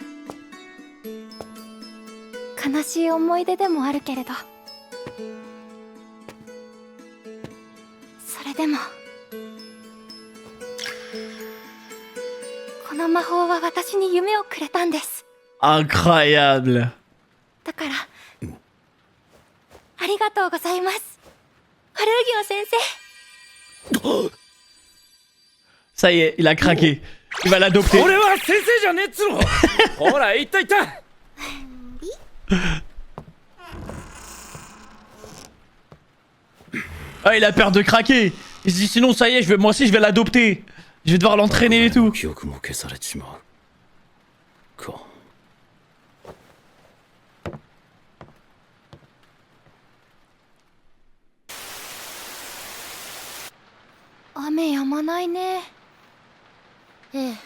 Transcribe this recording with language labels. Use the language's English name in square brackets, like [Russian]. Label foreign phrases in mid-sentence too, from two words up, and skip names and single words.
[Japanese] 悲しい思い出でもあるけれど、それでもこの魔法は私に夢をくれたんです。 [French] Incroyable. [Japanese] だからありがとうございます、アルギオ先生。 [French] Ça y est, il a craqué. Il va l'adopter. [Japanese] 俺は先生じゃねえっつの。ほら、いったいった。 [French] Ah, il a peur de craquer. Il se dit sinon, ça y est, moi aussi je vais l'adopter. Je vais devoir l'entraîner et tout. [Japanese] 記憶も消されちまうか。雨止まないね。ええ。